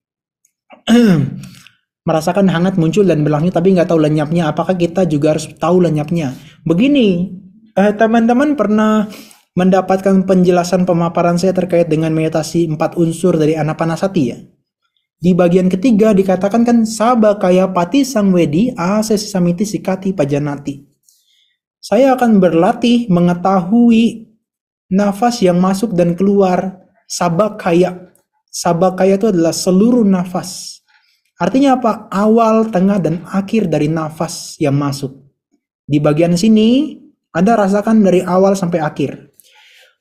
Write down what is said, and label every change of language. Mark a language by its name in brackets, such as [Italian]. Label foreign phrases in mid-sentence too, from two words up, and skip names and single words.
[Indonesian] Merasakan hangat muncul dan berlangsung, tapi nggak tahu lenyapnya. Apakah kita juga harus tahu lenyapnya? Begini, teman-teman pernah mendapatkan penjelasan pemaparan saya terkait dengan meditasi 4 unsur dari Anapanasati ya? Di bagian ketiga dikatakan kan [Pali] sabakaya pati sangwedi asesi samiti sikati pajanati. [Indonesian] Saya akan berlatih mengetahui nafas yang masuk dan keluar. Sabakaya. Sabakaya itu adalah seluruh nafas. Artinya apa? Awal, tengah, dan akhir dari nafas yang masuk. Di bagian sini Anda rasakan dari awal sampai akhir.